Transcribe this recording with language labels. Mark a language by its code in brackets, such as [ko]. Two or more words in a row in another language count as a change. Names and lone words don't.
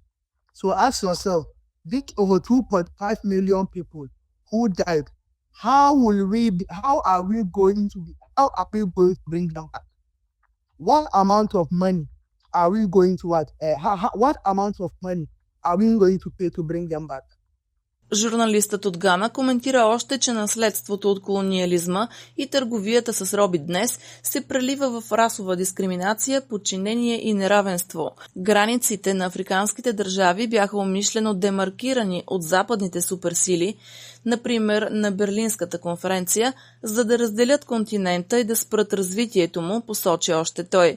[en] So ask yourself, these over 2.5 million people who died, how are we going to bring them back? What amount of money are we going to what amount of money are we going to pay to bring them back? [bg] Журналистът от Гана коментира още, че наследството от колониализма и търговията с роби днес се прелива в расова дискриминация, подчинение и неравенство. Границите на африканските държави бяха умишлено демаркирани от западните суперсили, например на Берлинската конференция, за да разделят континента и да спрат развитието му, посочи още той.